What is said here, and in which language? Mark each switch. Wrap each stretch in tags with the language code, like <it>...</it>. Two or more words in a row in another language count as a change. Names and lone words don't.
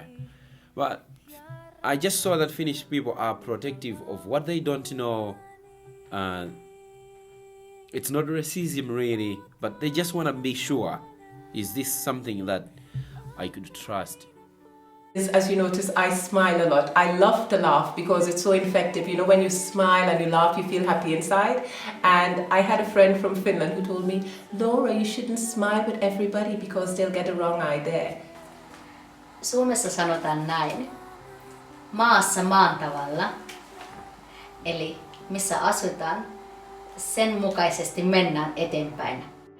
<en>But I just saw that Finnish people are protective of what they don't know, it's not racism really, but they just want to be sure, is this something that I could trust? As you notice, I smile a lot. I love to laugh because it's so infective. You know, when you smile and you laugh, you feel happy inside. And I had a friend from Finland who told me, Laura, you shouldn't smile with everybody because they'll get a wrong eye there.</en> <fi>Suomessa sanotaan näin. Maassa maan tavalla, eli missä asutaan, sen mukaisesti mennään eteenpäin.</fi>